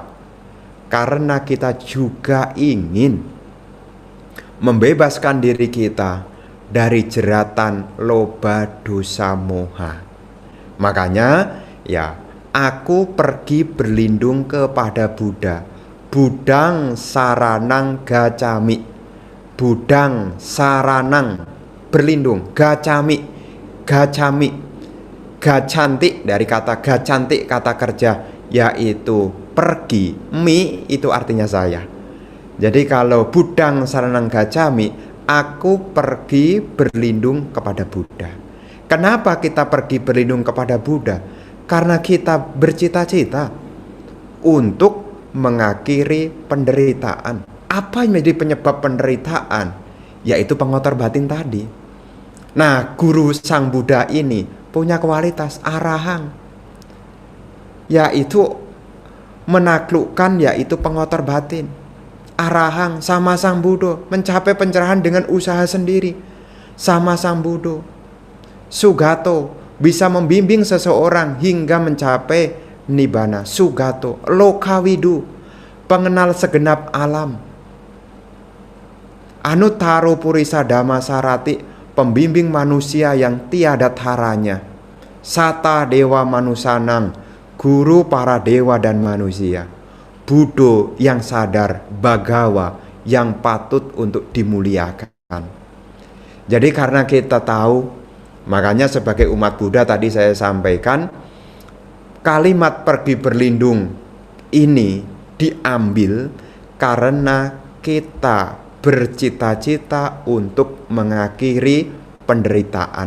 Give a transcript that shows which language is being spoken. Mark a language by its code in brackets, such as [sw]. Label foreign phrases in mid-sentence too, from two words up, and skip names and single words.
[id] Karena kita juga ingin membebaskan diri kita dari jeratan loba, dosa, moha. Makanya ya, aku pergi berlindung kepada Buddha. [pi] Budang saranang gacami. Budang saranang [id] berlindung, gacami, gacanti dari kata gacanti, kata kerja, yaitu pergi. Mi itu artinya saya. Jadi kalau [pi] budang saranang gacami, [id] aku pergi berlindung kepada Buddha. Kenapa kita pergi berlindung kepada Buddha? Karena kita bercita-cita untuk mengakhiri penderitaan. Apa yang menjadi penyebab penderitaan? Yaitu pengotor batin tadi. Nah, guru Sang Buddha ini punya kualitas arahang, yaitu menaklukkan, yaitu pengotor batin. Arahang sama Sang Buddha mencapai pencerahan dengan usaha sendiri sama Sang Buddha. Sugato bisa membimbing seseorang hingga mencapai nibbana. [pi] Sugato, lokawidu, [id] pengenal segenap alam. [pi] Anuttaro purisa dhamma sarati, [id] pembimbing manusia yang tiada taranya. [pi] Sata dewa manusanang, [id] guru para dewa dan manusia. Buddha yang sadar, Bagawa yang patut untuk dimuliakan. Jadi karena kita tahu, makanya sebagai umat Buddha tadi saya sampaikan, kalimat pergi berlindung ini diambil karena kita bercita-cita untuk mengakhiri penderitaan.